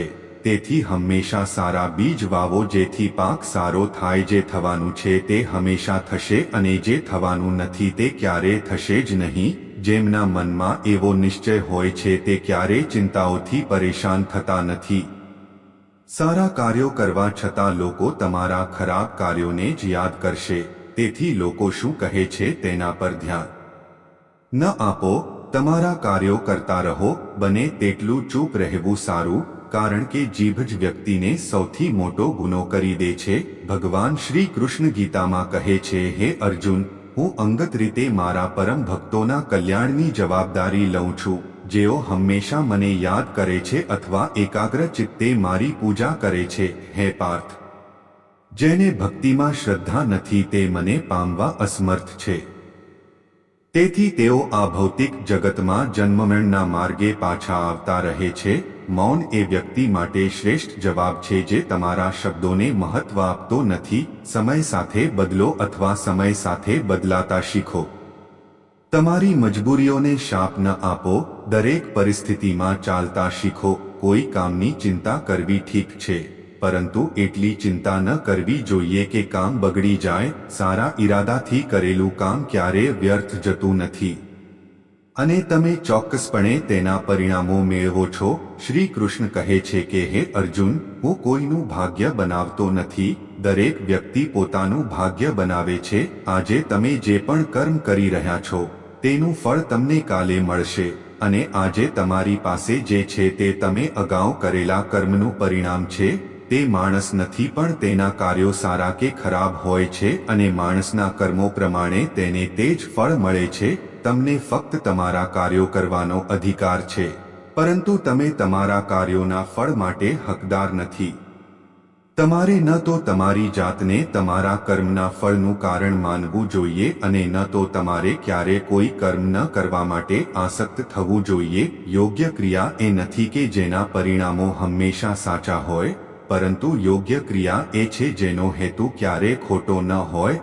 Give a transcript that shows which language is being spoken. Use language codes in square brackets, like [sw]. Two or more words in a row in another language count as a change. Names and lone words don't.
[gu] તેથી હમેશા સારા બીજ વાવો, જેથી પાક સારો થાય। જે થવાનું છે તે હમેશા થશે અને જે થવાનું નથી તે ક્યારે થશે જ નહીં। જેમના મનમા એવો નિશ્ચય હોય છે તે ક્યારે ચિંતાઓથી પરેશાન થતા નથી। સારા કાર્યો કરવા છતાં લોકો તમારા ખરાબ કાર્યોને જ યાદ કરશે। તેથી લોકો શું કહે છે તેના પર ધ્યાન ન આપો। તમારા કાર્યો કરતા રહો। બને તેટલું ચૂપ રહેવું સારું, કારણ કે જીભ જ વ્યક્તિને સૌથી મોટો ગુનો કરી દે છે। ભગવાન શ્રી કૃષ્ણ ગીતામાં કહે છે, હે અર્જુન, હું અંગત રીતે મારા પરમ ભક્તોના કલ્યાણની જવાબદારી લઊં છું। જેઓ હમેશા મને યાદ કરે છે અથવા એકાગ્ર ચિત્તે મારી પૂજા કરે છે। હે પાર્થ, જેને ભક્તિમાં શ્રદ્ધા નથી તે મને પામવા અસમર્થ છે। તેથી તેઓ આ ભૌતિક જગતમાં જન્મમરણના માર્ગે પાછા આવતા રહે છે। મૌન એ વ્યક્તિ માટે શ્રેષ્ઠ જવાબ છે જે તમારા શબ્દોને મહત્વ આપતો નથી। સમય સાથે બદલો અથવા સમય સાથે બદલાતા શીખો। તમારી મજબૂરીઓને શાપ ન આપો। દરેક પરિસ્થિતિમાં ચાલતા શીખો। કોઈ કામની ચિંતા કરવી ઠીક છે, પરંતુ એટલી ચિંતા ન કરવી જોઈએ કે કામ બગડી જાએ। સારા ઇરાદાથી કરેલું કામ ક્યારે વ્યર્થ જતું નથી અને તમે ચોક્કસપણે તેના પરિણામો મેળવો છો। શ્રી કૃષ્ણ કહે છે કે હે અર્જુન, હું કોઈનું ભાગ્ય બનાવતો નથી, દરેક વ્યક્તિ પોતાનું ભાગ્ય બનાવે છે। આજે તમે જે પણ કર્મ કરી રહ્યા છો તેનું ફળ તમને કાલે મળશે અને આજે તમારી પાસે જે છે તે તમે અગાઊ કરેલા કર્મનું પરિણામ છે। તે માણસ નથી પણ તેના કાર્યો સારા કે ખરાબ હોય છે અને માણસના કર્મો પ્રમાણે તેને તે જ ફળ મળે છે। તમને ફક્ત તમારા કાર્યો કરવાનો અધિકાર છે, પરંતુ તમે તમારા કાર્યોના ફળ માટે હકદાર નથી. તમારે ન તો તમારી જાતને તમારા કર્મના ફળનું કારણ માનવું જોઈએ અને ન તો તમારે ક્યારે કોઈ કર્મ ન કરવા માટે આસક્ત થવું જોઈએ. યોગ્ય ક્રિયા એ નથી કે જેના પરિણામો હંમેશા સાચા હોય, પરંતુ યોગ્ય ક્રિયા એ છે જેનો હેતુ ક્યારે ખોટો ન હોય.